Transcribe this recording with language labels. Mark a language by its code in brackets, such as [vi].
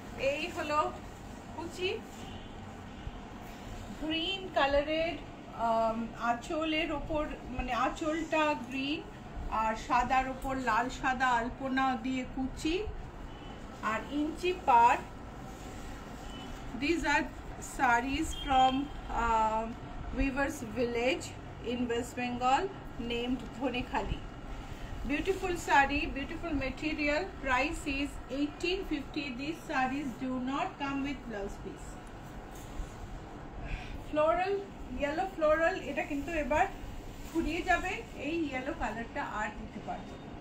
[bn] এই হলো কুচি, গ্রিন কালারের আঁচলের ওপর, মানে আঁচলটা গ্রিন আর সাদার ওপর লাল সাদা আলপনা দিয়ে কুচি। আর ইঞ্চি পার। [en] These are sarees from Weavers Village in West Bengal named Dhonekhali. Beautiful saree, beautiful material. Price is 1850. These sarees do not come with blouse piece. Floral, yellow floral. [bn] এটা কিন্তু এবার ফুরিয়ে যাবে, এই ইয়েলো কালারটা আর দিতে পারবো।